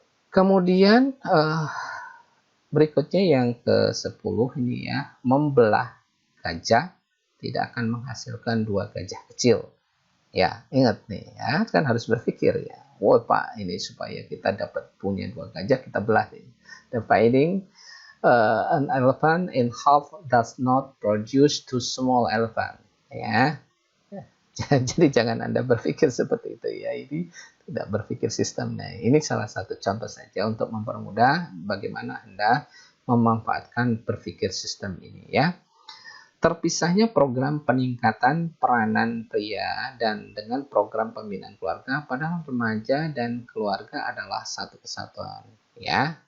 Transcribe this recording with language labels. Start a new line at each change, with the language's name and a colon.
Indonesian: Kemudian berikutnya yang ke-10 ini ya, membelah gajah tidak akan menghasilkan 2 gajah kecil. Ya, ingat nih ya, kan harus berpikir ya. Wah Pak, ini supaya kita dapat punya 2 gajah, kita belah nih.
English: Dividing an elephant in half does not produce 2 small elephant.
Indonesian: Ya, jadi jangan Anda berpikir seperti itu ya. Ini tidak berpikir sistemnya. Ini salah satu contoh saja untuk mempermudah bagaimana Anda memanfaatkan berpikir sistem ini ya. Terpisahnya program peningkatan peranan pria dan dengan program pembinaan keluarga, padahal remaja dan keluarga adalah satu kesatuan ya.